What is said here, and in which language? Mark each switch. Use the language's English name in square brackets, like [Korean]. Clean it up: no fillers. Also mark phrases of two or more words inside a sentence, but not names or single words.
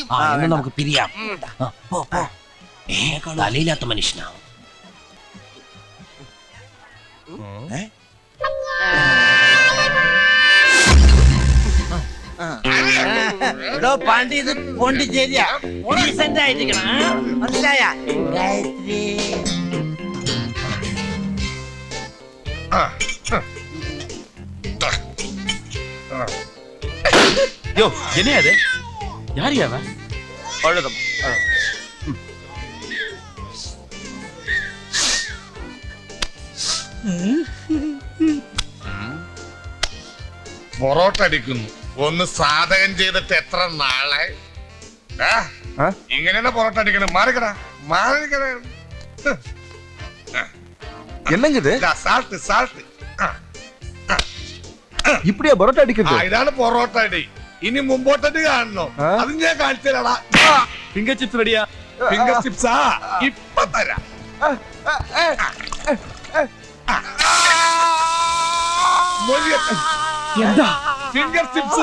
[Malayalam] എന്നാ നമുക്ക് പിരിയാം. തലയില്ലാത്ത മനുഷ്യനാ. എടോ പാണ്ടി, ഇത് പോണ്ടിച്ചേരിയാ. ഡീസന്റ് ആയിരിക്കണം, മനസ്സിലായ? ഗായത്രി [Tamil] யோ, என்ன அது? யார் அவன்? அழுதம். [Malayalam] പൊറോട്ട അടിക്കുന്നു. ഒന്ന് സാധകം ചെയ്തിട്ട് എത്ര നാളെ? ഇങ്ങനെയാണ് പൊറോട്ട അടിക്കണം. മാറിക്കടാ, മാറിക്കടാ. [Tamil] என்னங்க இது? [English] salt salt. [Tamil] இப்படியா பரோட்டா அடிக்கிறது [Malayalam] ഇതാണ് പൊറോട്ട അടി. ഇനി മുമ്പോട്ടടി കാണണോ? അത് ഞാൻ കാണിച്ചു തരാടാ. [English] finger chips [Malayalam] റെഡിയാ? [English] finger chipsa [Malayalam] ഇപ്പൊ തരാം. എന്താ [English] finger chips?